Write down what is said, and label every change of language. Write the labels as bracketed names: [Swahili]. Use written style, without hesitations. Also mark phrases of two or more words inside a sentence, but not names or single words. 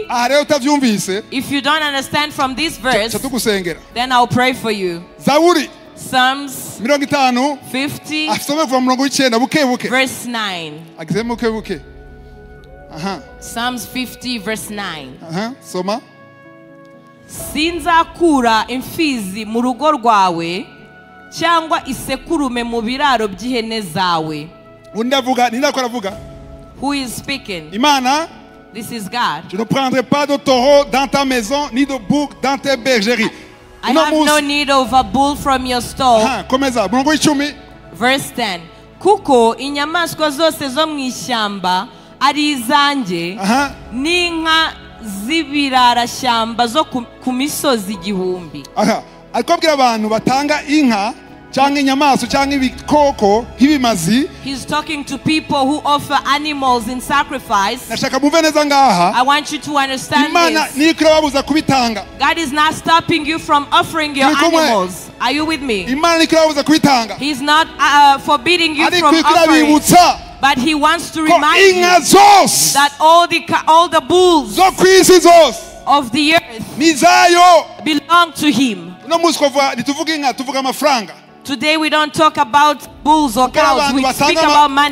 [English] If you don't understand from this verse, then I'll pray for you. Psalms 50, verse 9. Psalms 50, verse 9. [Rundi] Sinzakura imfizi mu rugo rwawe cyangwa isekurume mu biraro by'ihene zawe. [English] Who is speaking? [Rundi] Imana. [English] This is God. [French] Je ne prendrai pas de taureau dans ta maison ni de bouc dans tes bergeries. [English] I have no need of a bull from your stall. Verse 10. [Rundi] Kuko inyamaswa zose zo mu ishyamba ari izanjye n'inka z'ibirarashyamba zo ku misozi igihumbi. Akobwira abantu batanga inka cyangwa inyamaswa cyangwa ibikoko nk'ibimazi. [English] He's talking to people who offer animals in sacrifice. [Rundi] Nashaka muve neza ngaha. [English] I want you to understand [Rundi] Imana nikira babuza kubitanga. [English] God is not stopping you from offering your animals. Are you with me? [Rundi] Imana nikira babuza kubitanga. [English] He's not forbidding you from offering. But he wants to remind you that all the bulls of the earth belong to him. Today we don't talk about bulls or cows, we speak about money.